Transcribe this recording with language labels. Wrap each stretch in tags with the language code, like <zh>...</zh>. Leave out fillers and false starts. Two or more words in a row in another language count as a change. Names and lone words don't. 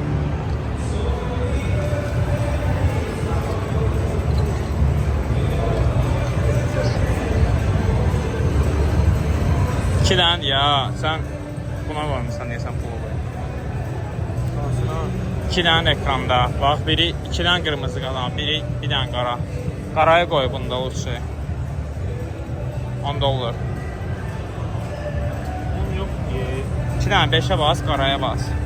<az>İki dənə ya sen buna varmısan deyəsən pulu qoy. İki dənə ekranda. Bax biri iki dənə qırmızı qalan, biri bir dənə qara. Qaraya qoy bunda o şey. $10.</az> <tr>Yok ki. 2 tane 5'e bas, karaya bas.</tr>